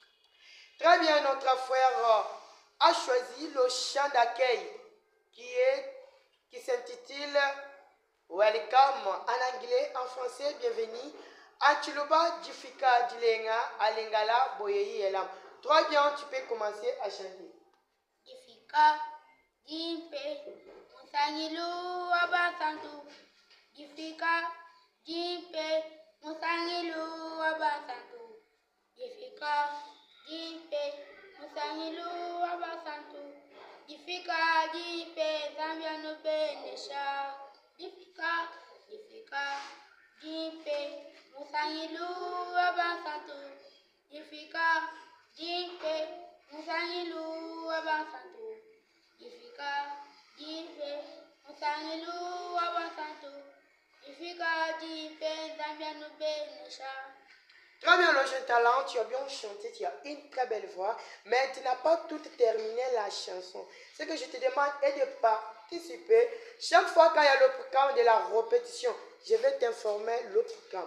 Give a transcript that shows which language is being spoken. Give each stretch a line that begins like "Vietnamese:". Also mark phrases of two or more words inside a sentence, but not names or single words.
French: Très bien, notre frère a choisi le chant d'accueil qui s'intitule Welcome en anglais, en français, bienvenue.
Luba-Lulua: Antiloba Difika Dilenga Alengala Boyeyi Elam.
French: Très bien, tu peux commencer à chanter.
Luba-Lulua: Difika Jimpe Musangilu Abasantu. Difika Jimpe Musangilu Abasantu. Difika Jimpe Musangilu Abasantu. Difika Jimpe Zambia no Benesha. Difika Jimpe Musangilu Abasantu. Difika Jimpe Musangilu Abasantu. Difika Jimpe Musangilu Abasantu. Difika Jimpe Zambia no Benesha.
French: Très bien, le jeune talent, tu as bien chanté, tu as une très belle voix, mais tu n'as pas tout terminé la chanson. Ce que je te demande est de participer. Chaque fois qu'il y a le programme de la répétition, je vais t'informer le programme.